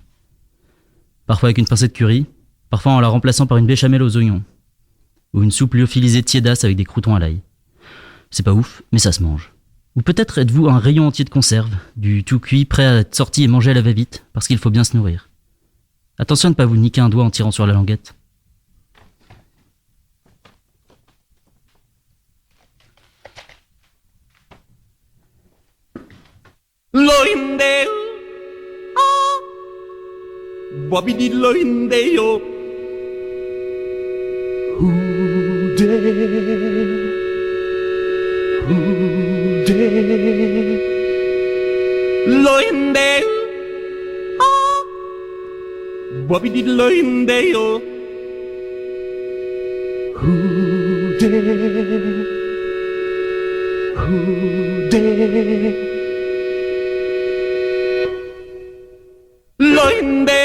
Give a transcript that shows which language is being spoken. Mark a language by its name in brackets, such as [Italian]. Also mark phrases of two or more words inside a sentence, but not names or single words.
[French] Parfois avec une pincée de curry, parfois en la remplaçant par une béchamel aux oignons, ou une soupe lyophilisée tiédasse avec des croûtons à l'ail. C'est pas ouf, mais ça se mange. Ou peut-être êtes-vous un rayon entier de conserve, du tout cuit, prêt à être sorti et mangé à la va-vite, parce qu'il faut bien se nourrir. Attention à ne pas vous niquer un doigt en tirant sur la languette. Loindeo, ah, wabidi loindeo, loindeo, ah, wabidi loindeo, Loinde,